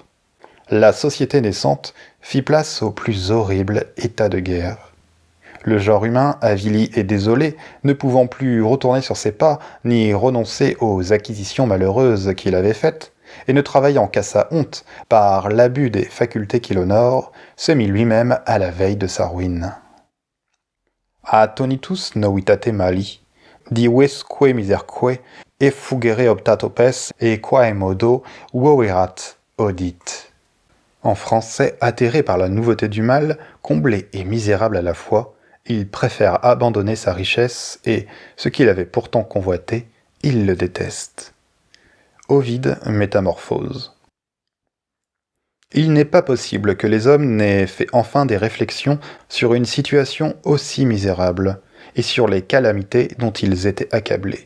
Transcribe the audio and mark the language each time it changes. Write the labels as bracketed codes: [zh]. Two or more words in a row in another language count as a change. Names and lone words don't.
[fr] La société naissante fit place au plus horrible état de guerre. Le genre humain, avili et désolé, ne pouvant plus retourner sur ses pas, ni renoncer aux acquisitions malheureuses qu'il avait faites, et ne travaillant qu'à sa honte par l'abus des facultés qu'il honore, se mit lui-même à la veille de sa ruine. [la] Attonitus novitate mali, divesque miserque, effugere optatopes et quaemodo voverat audit. [fr] En français, atterré par la nouveauté du mal, comblé et misérable à la fois, il préfère abandonner sa richesse et, ce qu'il avait pourtant convoité, il le déteste. Ovide, Métamorphose. Il n'est pas possible que les hommes n'aient fait enfin des réflexions sur une situation aussi misérable et sur les calamités dont ils étaient accablés.